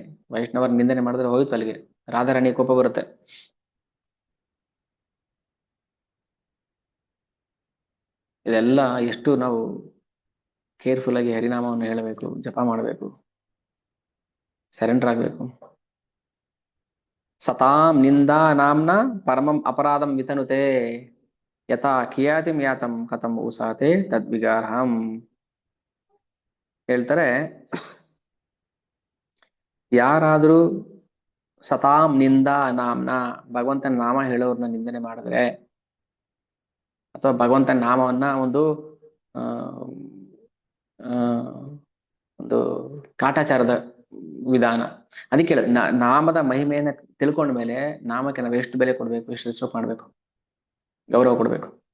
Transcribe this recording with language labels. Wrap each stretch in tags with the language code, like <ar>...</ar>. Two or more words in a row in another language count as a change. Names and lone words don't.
<kn>ವೈಷ್ಣವರ ನಿಂದನೆ ಮಾಡಿದ್ರೆ ಹೋಯ್ತು ಅಲ್ಲಿಗೆ, ರಾಧಾರಾಣಿ ಕೋಪ ಬರುತ್ತೆ. ಇದೆಲ್ಲ ಎಷ್ಟು ನಾವು ಕೇರ್ಫುಲ್ ಆಗಿ ಹರಿನಾಮವನ್ನು ಹೇಳಬೇಕು, ಜಪ ಮಾಡಬೇಕು, ಸರೆಂಡರ್ ಆಗ್ಬೇಕು.</kn> <sa>ಸತಾಂ ನಿಂದಾ ನಾಮ್ನ ಪರಮಂ ಅಪರಾಧಂ ವಿತನುತೆ ಯಥಾ ಕಿಯಾತಿಂ ಯಾತಂ ಕಥಂ ಉಸಾತೆ ತದ್ವಿಗಾರಹಂ.</sa> <kn>ಹೇಳ್ತಾರೆ, ಯಾರಾದ್ರೂ</kn> <sa>ಸತಾಂ ನಿಂದಾ ನಾಮ್ನ,</sa> <kn>ಭಗವಂತನ ನಾಮ ಹೇಳೋರ್ನ ನಿಂದನೆ ಮಾಡಿದ್ರೆ, ಅಥವಾ ಭಗವಂತನ ನಾಮವನ್ನ ಒಂದು ಆ ಒಂದು ಕಾಟಾಚಾರದ ವಿಧಾನ. ಅದಕ್ಕೆ ಹೇಳ, ನಾಮದ ಮಹಿಮೆಯನ್ನ ತಿಳ್ಕೊಂಡ ಮೇಲೆ ನಾಮಕ್ಕೆ ನಾವು ಎಷ್ಟು ಬೆಲೆ ಕೊಡ್ಬೇಕು, ಎಷ್ಟು ರೆಸ್ಪೆಕ್ಟ್ ಮಾಡ್ಬೇಕು, ಗೌರವ ಕೊಡ್ಬೇಕು.</kn>